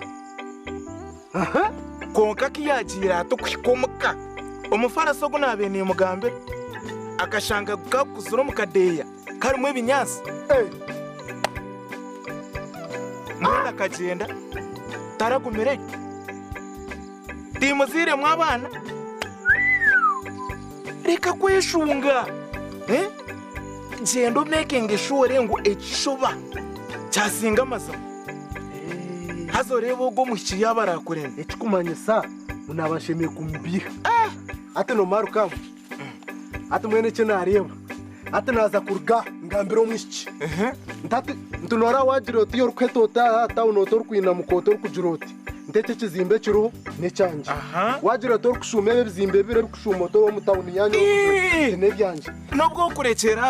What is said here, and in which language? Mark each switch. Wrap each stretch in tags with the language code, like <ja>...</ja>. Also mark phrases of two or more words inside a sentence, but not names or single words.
<nyn>konka kiyagira ate kuhika omuka omufarasi ogu nabe nimugambira akashanga kakuzira omu kadeeya karimu ebinyaasi mwena kagenda taragumireyo timuziremu abaana reka kweshunga genda omekinga eshore ngu ekishuba kyasinga amazima haza oreba ogwo muhiki yaba arakuremba ekikumanyisa unabashemeye kumbiha ate nomara ukamu ate mwene icyo nareba ate naza kuruga ngambira omwishiki ntunora wagira oti yo rukwetota tawe noto rukwina mukoto rukugira oti ntete ekizimbe kiruho n'ekyanje wagira oti rukushuma ebizimbe bire rukushuma oto w'omutawuni yanyu n'ebyanje nobwo okurekeraho</nyn>